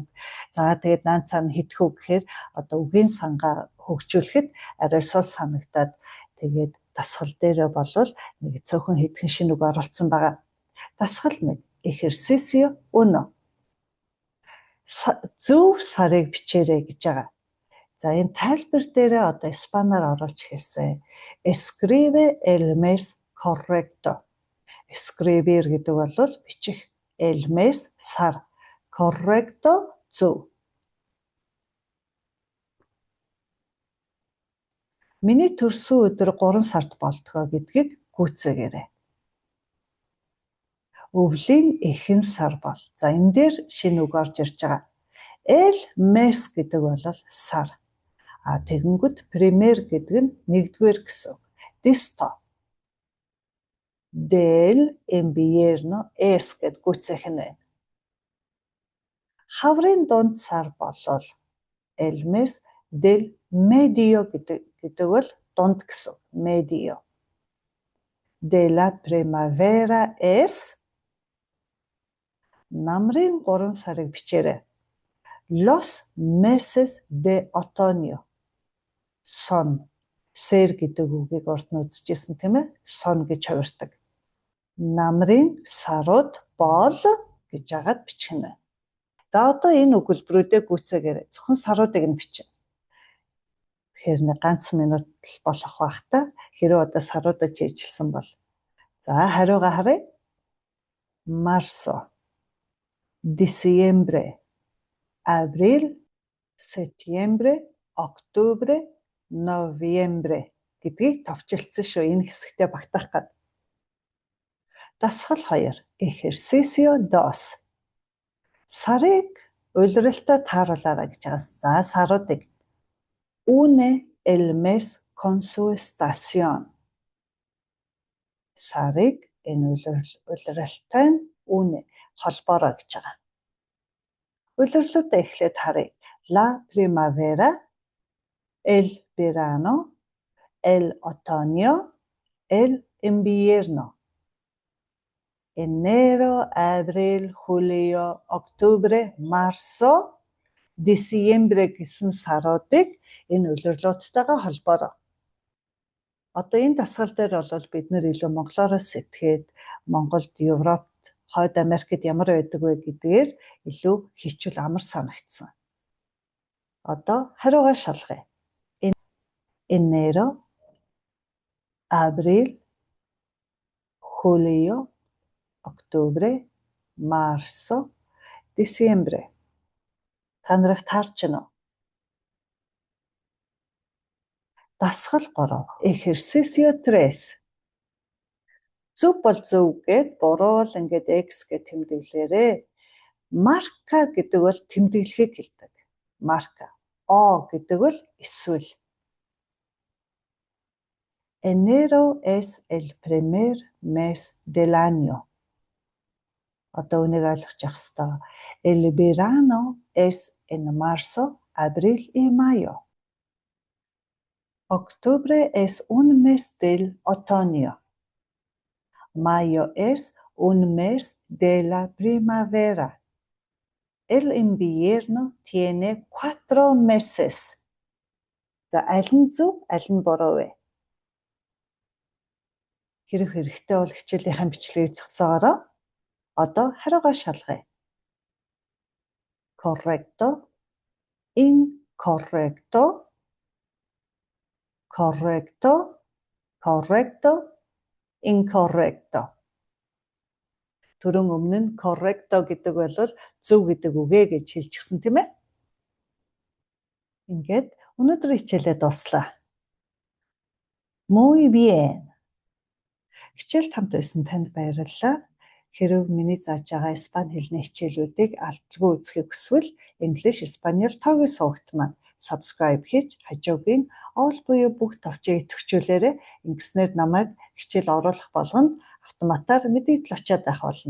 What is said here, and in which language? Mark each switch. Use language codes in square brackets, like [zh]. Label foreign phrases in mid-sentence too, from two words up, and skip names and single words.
[mn] За тэгээд наанцаа нь хэдхэн үг гэхээр одоо үгийн сангаа хөгжүүлэхэд арай сул санагдаад тэгээд дасгал дээрээ болвол нэг цөөхөн хэдхэн шинэ үг оруулсан байгаа. Дасгал 1 ejercicio 1 зөв сарыг бичээрэй гэж байгаа. За энэ тайлбар дээрээ одоо испанаар оруулж хэлсэн. [es] Escribe el mes correcto. [mn] Escribir гэдэг бол бичих. [es] El mes сар. [mn] Correcto зөв. Миний төрсөн өдөр 3 сард болтгоо гэдгийг гүйцээгээрэй. Өвлийн эхэн сар бол. За энэ дээр шинэ үг орж ирж байгаа. [es] El mes [mn] гэдэг бол сар. Тэгэнгүүт primer гэдэг нь нэгдүгээр гэсэн үг. Disto. [es] del invierno es [mn] гэд гүйцээх нь байна. Хаврын дунд сар болол [es] el mes del medio [mn] гэдэг бол дунд гэсэн. [es] Medio. De la primavera es [mn] намрын 3 сарыг бичээрэй. [es] Los meses de otoño. [mn] Сон. Сэр гэдэг үгийг урд нь үзчихсэн тийм ээ? Сон гэж хувирдаг. Намрын сарууд бол гэж яагаад бичих нь вэ? За одоо энэ өгүүлбэрүүдээ гүйцээгээрэй. Зөвхөн саруудыг нь бичнэ. Тэгэхээр нэг ганц минут болох байх та. Хэрэв одоо саруудад чийжилсэн бол. За хариугаа харъя. [es] Marzo, diciembre, abril, septiembre, octubre, noviembre [mn] гэдгийг товчилсан шүү. Энэ хэсэгтээ багтаах гээд. Дасгал 2. Ejercicio 2. Сарыг улиралтай тааруулаарай гэж байгаа. За саруудыг. [es] Une el mes con su estación. [mn] Сарыг энэ улиралтай нь une холбоорой гэж байгаа. Улирлуудаа эхлээд харъя. [es] La primavera, el verano, el otoño, el invierno. Enero, abril, julio, octubre, marzo, diciembre [mn] гэсэн саруудыг энэ улирлуудтайгаа холбоорой. Одоо энэ дасгал дээр бол бид нэр илүү монголоор сэтгэхэд Монголд, Европт, Хойд Америкт ямар байдаг вэ гэдгээр илүү хичүүл амар санагдсан. Одоо хариугаа шалгая. [es] Enero, abril, julio, octubre, marzo, diciembre. [mn] Та нарыг таарч байна уу? Дасгал 3. [es] Ejercicio 3. [mn] Зөв бол зөв гэд буруу л ингээд X гэж тэмдэглээрээ. Marca гэдэг бол тэмдэглэхийг хэлдэг. [es] Marca. [mn] O гэдэг бол эсвэл. [es] Enero es el primer mes del año. Одоо үнийг ойлгож явах ёстой. El verano es en marzo, abril y mayo. Octubre es un mes del otoño. Mayo es un mes de la primavera. El invierno tiene 4 meses. [mn] За аль нь зөв, аль нь буруу вэ? Хэрэг хэрэгтэй бол хичээлийнхэн бичлэгийг зогсоогоорой. Одоо хариугаа шалгая. [es] Correcto, incorrecto, correcto, correcto, incorrecto. [mn] Түрүүн өмнө нь correcto гэдэг бол зөв гэдэг үгээ гэж хэлчихсэн тийм ээ? Ингээд өнөөдрийн хичээлээ дуслаа. [es] Muy bien. [mn] Хичээлд хамт байсан танд баярлалаа. Хэрв миний зааж байгаа испани хэлний хичээлүүдийг алдалгүй үзэхийг хүсвэл English Espanol тоогийн сувагт маань subscribe хийж хажуугийн all буюу бүх товчийг идэвхжүүлээрэй. Ингэснээр намайг хичээл оруулах болгонд автоматар мэдээлэл очиад байх болно.